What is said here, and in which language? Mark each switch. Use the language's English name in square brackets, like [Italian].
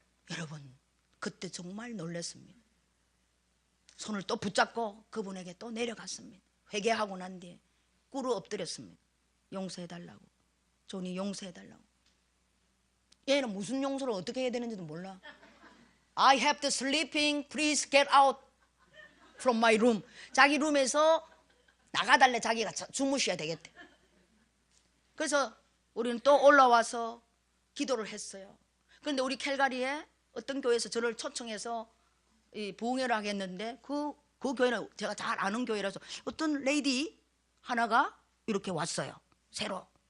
[Korean] 여러분, 그때 정말 놀랐습니다. 손을 또 붙잡고 그분에게 또 내려갔습니다. 회개하고 난 뒤에 꿇어 엎드렸습니다. 용서해달라고. 존이 용서해달라고. 얘는 무슨 용서를 어떻게 해야 되는지도 몰라. [English] I have to sleeping. Please get out from my room. [Korean] 자기 룸에서 나가달래. 자기가 주무셔야 되겠대. 그래서 우리는 또 올라와서 기도를 했어요. 그런데 우리 캘가리에 어떤 교회에서 저를 초청해서 부흥회를 하겠는데 그 교회는 제가 잘 아는 교회라서 어떤 레이디 하나가 이렇게 왔어요, 새로.